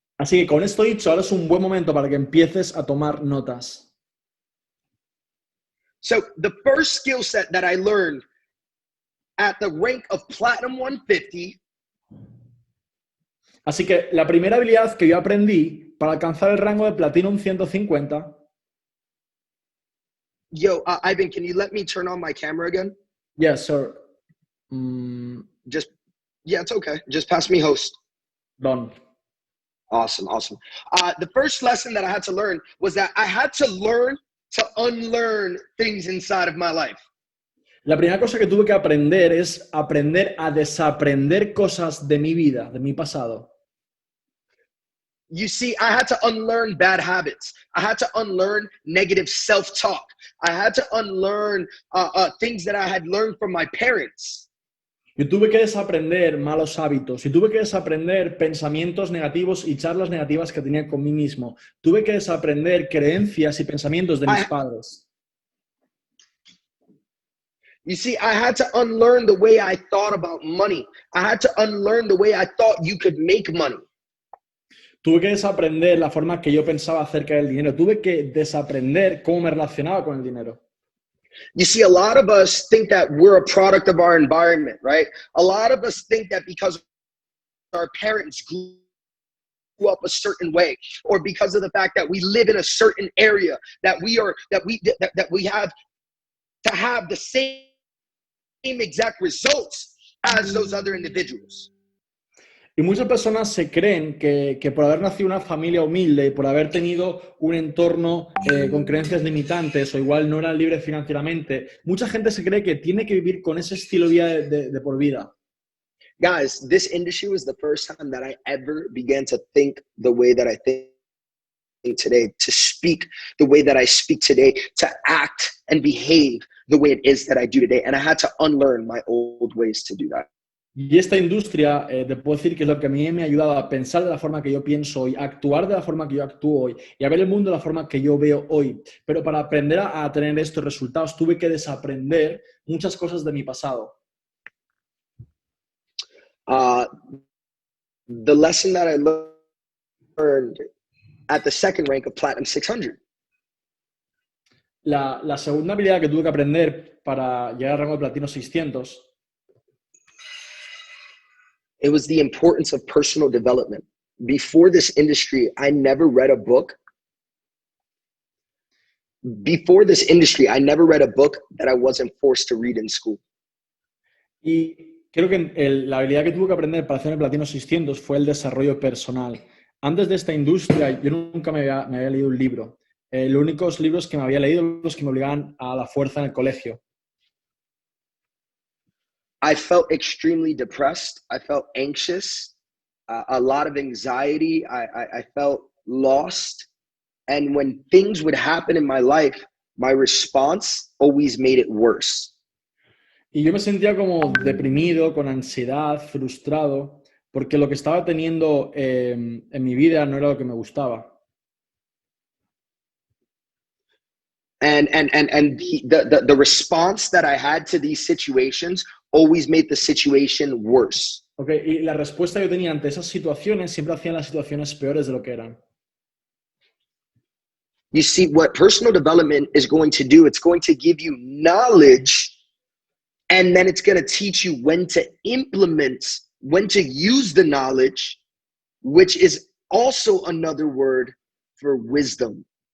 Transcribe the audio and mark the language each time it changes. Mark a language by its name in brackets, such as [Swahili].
[Spanish] Así que con esto dicho, ahora es un buen momento para que empieces a tomar notas. [English] So the first skill set that I learned at the rank of Platinum 150. [Spanish] Así que la primera habilidad que yo aprendí para alcanzar el rango de Platinum 150. [English] Yo, Ivan, can you let me turn on my camera again? Yes, sir. Yeah, it's okay. Just pass me host. Done. Awesome. The first lesson that I had to learn was that I had to learn to unlearn things inside of my life. [Spanish] La primera cosa que tuve que aprender es aprender a desaprender cosas de mi vida, de mi pasado. [English] You see, I had to unlearn bad habits. I had to unlearn negative self-talk. I had to unlearn things that I had learned from my parents. [Spanish] Yo tuve que desaprender malos hábitos y tuve que desaprender pensamientos negativos y charlas negativas que tenía con mí mismo. Tuve que desaprender creencias y pensamientos de mis padres. [English] You see, I had to unlearn the way I thought about money. I had to unlearn the way I thought you could make money. [Spanish] Tuve que desaprender la forma que yo pensaba acerca del dinero. Tuve que desaprender cómo me relacionaba con el dinero. [English] You see, a lot of us think that we're a product of our environment, right? A lot of us think that because our parents grew up a certain way, or because of the fact that we live in a certain area, that we have to have the same exact results as those other individuals. [Spanish] Y muchas personas se creen que por haber nacido en una familia humilde y por haber tenido un entorno con creencias limitantes o igual no eran libres financieramente, mucha gente se cree que tiene que vivir con ese estilo de vida de por vida. [English] Guys, this industry was the first time that I ever began to think the way that I think today, to speak the way that I speak today, to act and behave the way it is that I do today. And I had to unlearn my old ways to do that. [Spanish] Y esta industria, te puedo decir que es lo que a mí me ha ayudado a pensar de la forma que yo pienso hoy, a actuar de la forma que yo actúo hoy y a ver el mundo de la forma que yo veo hoy. Pero para aprender a tener estos resultados tuve que desaprender muchas cosas de mi pasado. [English] The lesson that I learned at the second rank of Platinum 600. [Spanish] La segunda habilidad que tuve que aprender para llegar al rango de Platino 600. [English] It was the importance of personal development. Before this industry, I never read a book. Before this industry, I never read a book that I wasn't forced to read in school. [Spanish] Y creo que la habilidad que tuve que aprender para hacer el Platino 600 fue el desarrollo personal. Antes de esta industria, yo nunca me había leído un libro. Los únicos libros que me había leído los que me obligaban a la fuerza en el colegio. [English] I felt extremely depressed. I felt anxious, a lot of anxiety. I felt lost. And when things would happen in my life, my response always made it worse. [Spanish] Y yo me sentía como deprimido, con ansiedad, frustrado, porque lo que estaba teniendo en mi vida no era lo que me gustaba. [English] And the response that I had to these situations always made the situation worse. [Spanish] Okay, y la respuesta que yo tenía ante esas situaciones siempre hacían las situaciones peores de lo que eran. [English] You see, what personal development is going to do, it's going to give you knowledge, and then it's going to teach you when to implement, when to use the knowledge, which is also another word for wisdom.